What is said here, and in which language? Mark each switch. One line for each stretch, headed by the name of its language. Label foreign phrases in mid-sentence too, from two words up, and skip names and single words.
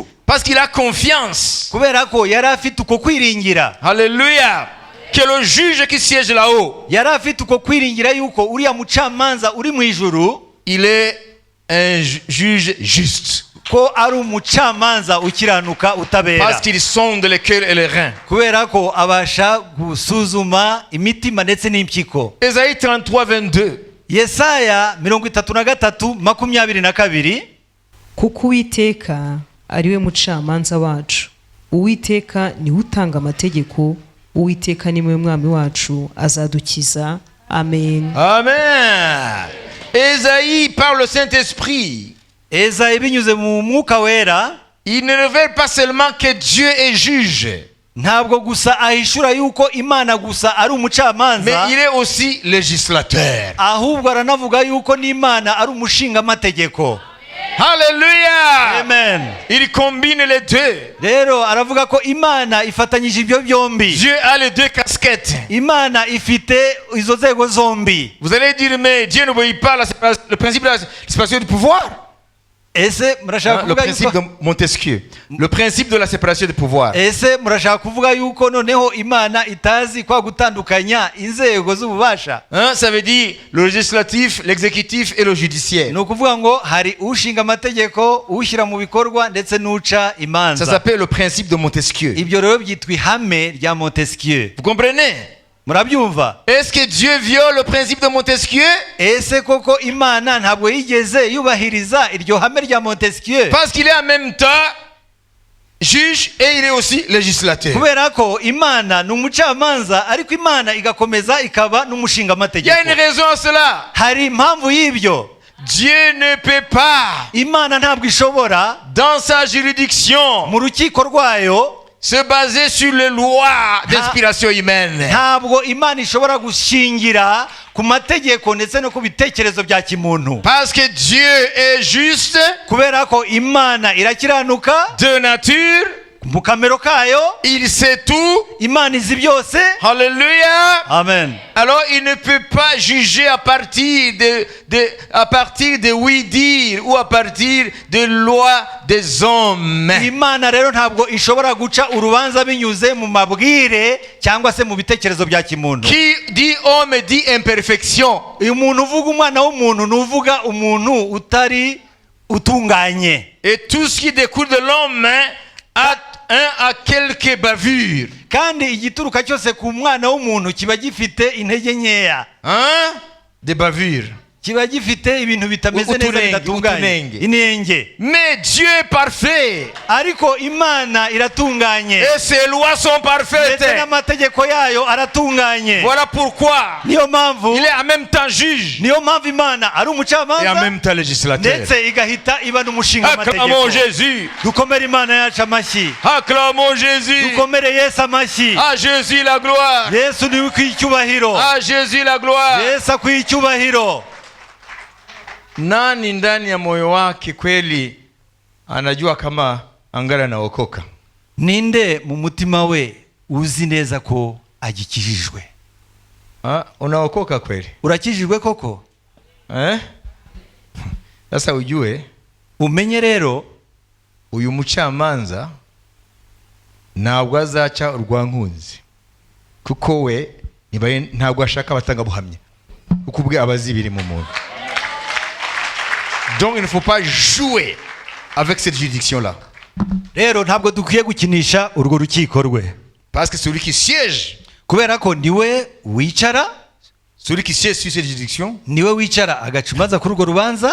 French: Parce qu'il a confiance.
Kinyarwanda: Kubera ko yari afite uko kwiringira.
French: Alléluia. Que le juge qui siège là-haut,
Kinyarwanda: Yari afite uko kwiringira yuko uriya mucamanza uri mu ijuru,
French: il est un juge juste.
Kinyarwanda: ko ari umucamanza ukiranuka utabera.
French: Parce qu'il sonde les cœurs et les reins.
Kinyarwanda: Kubera ko abasha gusuzuma imitima ndetse n'impyiko.
French: Ésaïe 33:22.
Kinyarwanda: Yesaya 33:22. Kuko Uwiteka ari we mucamanza wacu, Uwiteka niwe utanga amategeko, Uwiteka ni we mwami wacu, azadukiza. Amen. Amen.
French: Ésaïe par le Saint-Esprit,
Kinyarwanda: Esayi binyuze mu mwuka wera,
French: il ne révèle pas seulement que Dieu est juge,
Kinyarwanda: ntabwo gusa ahishura yuko Imana gusa ari
French: mais
Kinyarwanda: umucamanza,
French: il est aussi législateur.
Kinyarwanda: ahubwo aranavuga yuko n'Imana ari umushinga amategeko.
French: Alléluia.
Kinyarwanda: Amen.
French: Il combine les deux.
Kinyarwanda: Rero aravuga ko Imana ifatanyije ibyo byombi.
French: Dieu a les deux casquettes.
Kinyarwanda: Imana ifite izo nzego zombi.
French: Vous allez dire, mais Dieu n'obéit pas le principe de la séparation du pouvoir.
Kinyarwanda: Ese murashaka
French: Le
Kinyarwanda: kuvuga
French: principe
Kinyarwanda: yuko
French: de Montesquieu. Le principe de la séparation du pouvoir.
Kinyarwanda: Ese murashaka kuvuga yuko noneho Imana itazi kwa gutandukanya inzego z'ububasha?
French: Hein, ça veut dire le législatif, l'exécutif et le judiciaire.
Kinyarwanda: Ni ukuvuga ngo hari ushinga amategeko, ushyira mu bikorwa ndetse n'uca
French: Ça
Kinyarwanda: imanza.
French: s'appelle le principe de Montesquieu.
Kinyarwanda: Ibyo rero byitwa ihame rya Montesquieu.
French: Vous comprenez?
Kinyarwanda: murabyumva?
French: Est-ce que Dieu viole le principe de Montesquieu?
Kinyarwanda: Ese koko Imana ntabwo yigeze yubahiriza iryo hame rya Montesquieu?
French: Parce qu'il est en même temps juge et il est aussi législateur.
Kinyarwanda: Kubera ko Imana ni umucamanza ariko Imana igakomeza ikaba n'umushinga
French: Il y a
Kinyarwanda: amategeko.
French: une raison à cela.
Kinyarwanda: Hari impamvu y'ibyo.
French: Dieu ne peut pas,
Kinyarwanda: Imana ntabwo ishobora
French: dans sa juridiction,
Kinyarwanda: mu rukiko rwayo,
French: se baser sur les lois d'inspiration humaine.
Kinyarwanda: ntabwo Imana ishobora gushingira ku mategeko ndetse no ku bitekerezo bya kimuntu.
French: Parce que Dieu est juste
Kinyarwanda: Kubera ko Imana irakiranuka
French: de nature,
Kinyarwanda: mu kamero kayo,
French: il sait tout.
Kinyarwanda: Imana izi byose.
French: Alléluia.
Kinyarwanda: Amen.
French: Alors il ne peut pas juger à partir de oui-dire ou à partir des lois des hommes.
Kinyarwanda: Imana rero ntabwo ishobora guca urubanza binyuze mu mabwire cyangwa se mu bitekerezo bya kimuntu.
French: Qui dit homme dit imperfection.
Kinyarwanda: Uyu muntu uvuga umwana w'umuntu nuvuga umuntu utari utunganye.
French: Et tout ce qui découle de l'homme a quelques bavures.
Kinyarwanda: Kandi igituruka cyose ku mwana w'umuntu kiba gifite intege nkeya.
French: Hein? Des bavures.
Kinyarwanda: Kiba gifite ibintu bitameze neza bidatunganye. Inenge.
French: Mais Dieu est parfait.
Kinyarwanda: Ariko Imana iratunganye.
French: Et ses lois sont parfaites.
Kinyarwanda: Ndetse n'amategeko yayo aratunganye.
French: Voilà pourquoi
Kinyarwanda: Niyo mpamvu
French: il est en même temps juge
Kinyarwanda: niyo mpamvu Imana ari
French: et en
Kinyarwanda: umucamanza
French: même temps législateur.
Kinyarwanda: ndetse igahita iba n'umushinga
French: Acclamons
Kinyarwanda: amategeko.
French: Jésus.
Kinyarwanda: Dukomere Imana yacu amashyi.
French: Acclamons Jésus.
Kinyarwanda: Dukomere Yesu amashyi.
French: À Jésus la gloire.
Kinyarwanda: Yesu niwe ukwiye icyubahiro.
French: À Jésus la gloire.
Kinyarwanda: Yesu akwiye icyubahiro.
Swahili: Nani ndani ya moyo wake kweli anajua kama angara naokoka?
Kinyarwanda: Ninde mu mutima we uzi neza ko agikijijwe?
Swahili: Unaokoka kweli?
Kinyarwanda: Urakijijwe koko?
Swahili: Sasa ujue
Kinyarwanda: umenye rero uyu mucamanza ntabwo azaca urwankunzi, kuko we ntabwo ashaka abatanga buhamya, kuko ubwe abazi biri mu muntu.
French: Donc il ne faut pas jouer avec cette juridiction-là.
Kinyarwanda: Rero ntabwo dukwiye gukinisha urwo rukiko rwe.
French: Parce que celui qui siège,
Kinyarwanda: kubera ko niwe wicara,
French: celui qui siège sur cette juridiction,
Kinyarwanda: niwe wicara agacumaza kuri urwo rubanza,